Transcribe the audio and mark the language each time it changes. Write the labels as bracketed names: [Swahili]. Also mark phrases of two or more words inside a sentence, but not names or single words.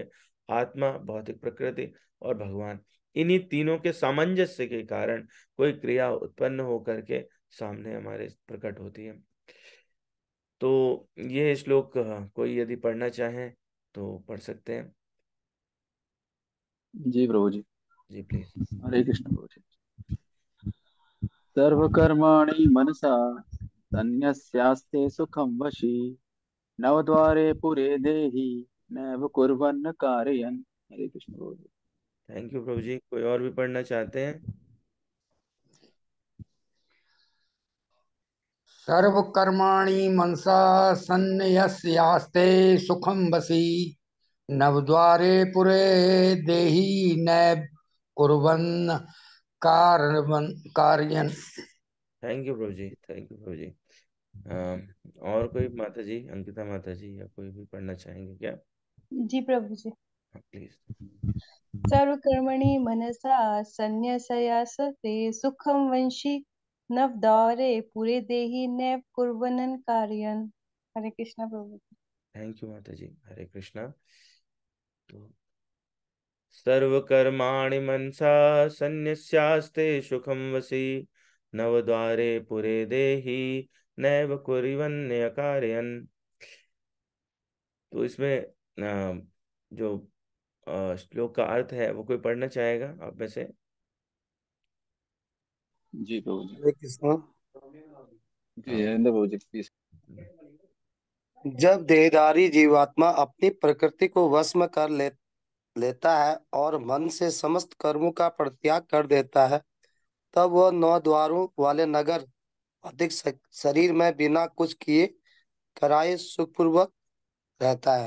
[Hindi] आत्मा, भौतिक प्रकृति और भगवान। इन्हीं तीनों के सामंजस्य के कारण कोई क्रिया उत्पन्न होकर के सामने हमारे प्रकट होती है। तो ये श्लोक कोई यदि पढ़ना चाहे तो पढ़ सकते हैं। जी प्रभु जी। जी प्लीज। हरे कृष्ण प्रभु जी। [Sanskrit] सर्वकर्माणि मनसा सन्न्यस्यास्ते सुखं वशी नवद्वारे पुरे देहि नैव कुर्वन्न कारयन्। [Hindi] हरे कृष्ण प्रभु जी। [English] thank you [Hindi] प्रभु जी। कोई और भी पढ़ना चाहते हैं? [Sanskrit] सर्वकर्माणि मनसा सन्न्यस्यास्ते सुखं वसी नवद्वारे पुरे देहि नैव कुर्वन् कार्यन्। [English] thank you [Hindi] प्रभु जी, [English] thank you [Hindi] प्रभु जी। और कोई माता जी, अंकिता माता जी या कोई भी पढ़ना चाहेंगे क्या? जी प्रभु जी। प्लीज। [Sanskrit] सर्वकर्मणि मनसा संन्यस्यास्ते सुखं वंशी नवद्वारे पुरे देहि नैव कुर्वन् कार्यन्। [Hindi] हरे कृष्णा प्रभु जी। थैंक यू माता जी। हरे कृष्णा। [Sanskrit] तो सर्वकर्माणि मनसा सन्न्यस्यास्ते सुखं वसी नवद्वारे पुरे देहि नैव कुर्वन्य कारयन्। [Hindi] तो इसमें जो श्लोक का अर्थ है वो कोई पढ़ना चाहेगा आप में से? जी प्रभु जी। हरे कृष्ण। जी हरेंद्र प्रभु जी प्लीज। जब देहधारी जीवात्मा अपनी प्रकृति को वश में कर लेता है और मन से समस्त कर्मों का परित्याग कर देता है, तब वह नौ द्वारों वाले नगर अधिक शरीर में बिना कुछ किए कराए सुखपूर्वक रहता है।